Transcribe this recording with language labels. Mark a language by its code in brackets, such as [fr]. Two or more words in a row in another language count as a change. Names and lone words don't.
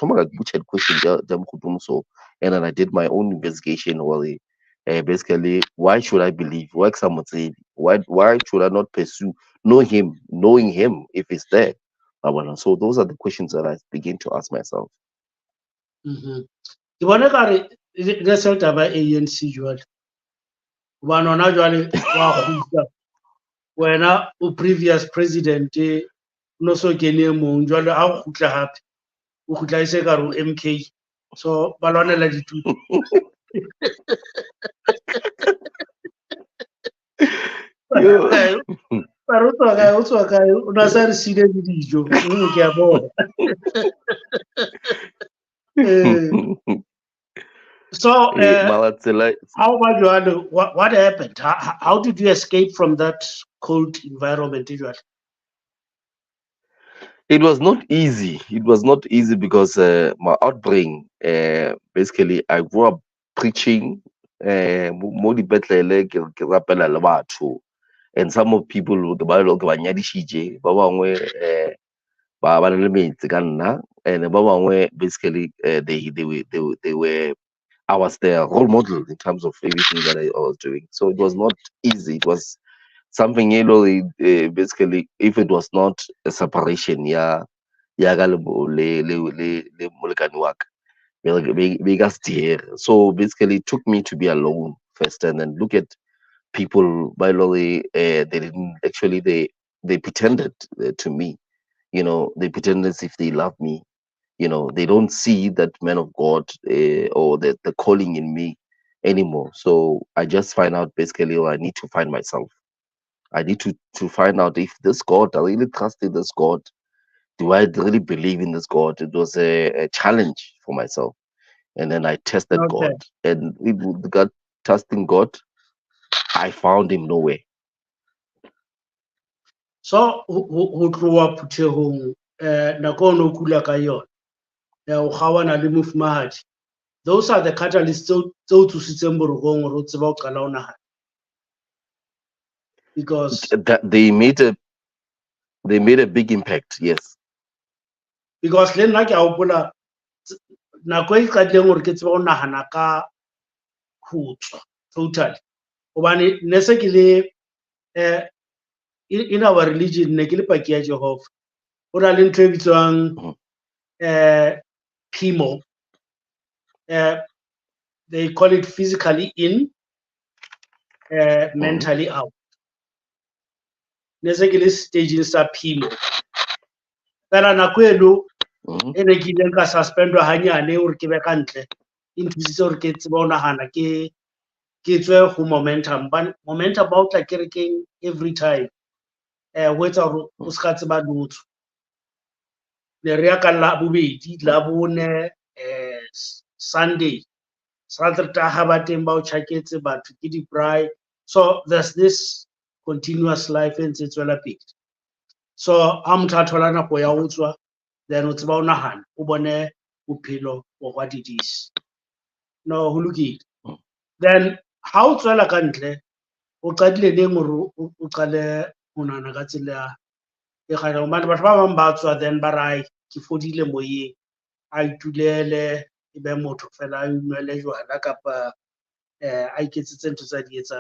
[en] So, and then I did my own investigation. Basically, why should I believe? Why should I not pursue knowing him if he's there? So those are the questions that I begin to ask myself. [st] Ke bona kare le se taba ANC jwale hobane hona jwale wa kgutla wena o [en] previous president [st] no so kene mong jwale ha o kgutla hape o kgutla ise ka ro MK, so ba lwanela ditulo. Pero o tswa kae o na sa re sile le dijo ke a bona. [en] So, Malatsela, how about you? What happened? How did you escape from that cold environment? it was not easy. It was not easy because my upbringing, basically, I grew up preaching, [st] mo dipetlele ke rapela le batho, [en] and some of people the Bible [st] ke ba nyadishitse, ba bangwe ba na le metsi ka nna, [en] and [st] ba bangwe [en] basically they were I was their role model in terms of everything that I was doing. So it was not easy. It was something, basically, if it was not a separation, yeah, yeah, [st] le molekane wa ka, be ka se diege. [en] So basically, it took me to be alone first, and then look at people. By the way, they didn't actually they pretended to me. They pretended as if they love me. They don't see that man of God, or the calling in me anymore. So I just find out basically, I need to find myself. I need to find out if this God, I really trust in this God. Do I really believe in this God? It was a challenge for myself. And then I tested Okay. God. And with God, testing God, I found him nowhere. So, [st] ho tloha Phuthehong, nako o no kula ka yona, o kgawana le mofumahadi. [en] Those are the catalysts [st] tseo thusitseng borokong hore o tseba ho qala ho nahana. [en] Because That they made a big impact, yes. [st] Because le nna ke a hopola nako e qadileng hore ke tseba ho nahana ka ho tswa totally, hobane ne se ke le [en] in our religion [st] ne ke le paki ya Jehova. Ho na le ntho e bitswang PIMO, [en] they call it physically in, mentally out. [st] Ne se ke le staging sa PIMO, fela nako eno e ne ke ileng ka suspendwa hanyane hore ke be ka ntle, e nthusitse hore ke tsebe ho nahana ke tswe ho momentum. Momentum ba o tla kerekeng [en] every time, [st] ho etsa hore o ska tseba lotho. Ne re ya ka Labobedi, Labone, Sunday, Saterdag ha ba teng ba o tjhaketse batho ke di-braai. [en] So there's this continuous life [st] e ntse e tswela pele. So ha motho a thola nako ya ho tswa, then o tseba ho nahana, o bone bophelo [en] for what it is. [st] No, ho lokile. Then ha o tswela ka ntle, o qadile neng hore o qale ho nahana ka tsela e kganyang? Hobane batho ba bang ba tswa then ba re ke fodile moyeng, a itulele e be motho fela a inwele jwala kapa a iketsetse ntho tsa di etsang.